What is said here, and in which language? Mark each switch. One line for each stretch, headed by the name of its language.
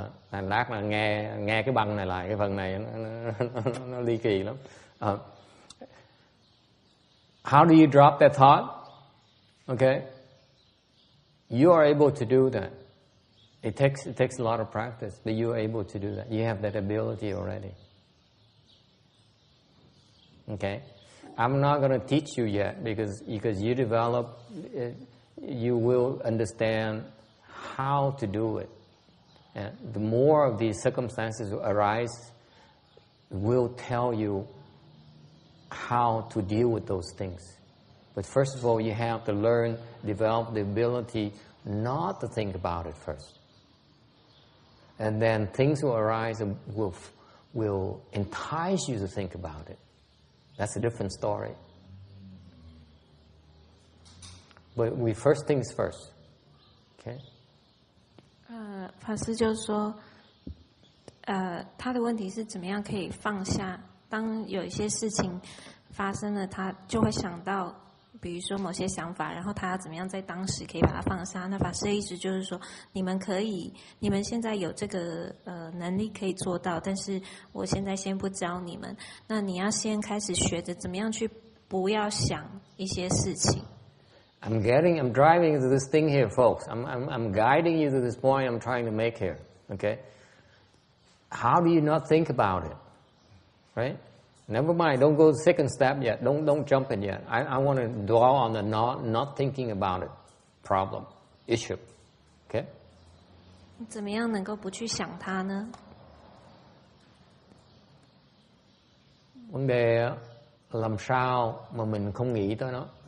Vietnamese: Thành lát là nghe cái băng này lại, cái phần này nó ly kỳ lắm.
English: How do you drop that thought? Okay, you are able to do that. It takes a lot of practice, but you are able to do that. You have that ability already. Okay, I'm not going to teach you yet because you develop, you will understand how to do it. And the more of these circumstances arise, will tell you how to deal with those things. But first of all, you have to learn, develop the ability not to think about it first. And then things will arise and will entice you to think about it. That's a different story. But we first things first. Okay?
Chinese: 法师就说，他的问题是怎么样可以放下？当有一些事情发生了，他就会想到，比如说某些想法，然后他要怎么样在当时可以把它放下？那法师的意思就是说，你们现在有这个能力可以做到，但是我现在先不教你们。那你要先开始学着怎么样去不要想一些事情。
English: I'm driving to this thing here, folks. I'm guiding you to this point I'm trying to make here. Okay? How do you not think about it? Right? Never mind. Don't go to the second step yet. Don't jump in yet. I want to dwell on the not thinking about it problem, issue. Okay?
Chinese: 怎么样能够不去想它呢？
Vietnamese: Vấn đề làm sao mà mình không nghĩ tới nó.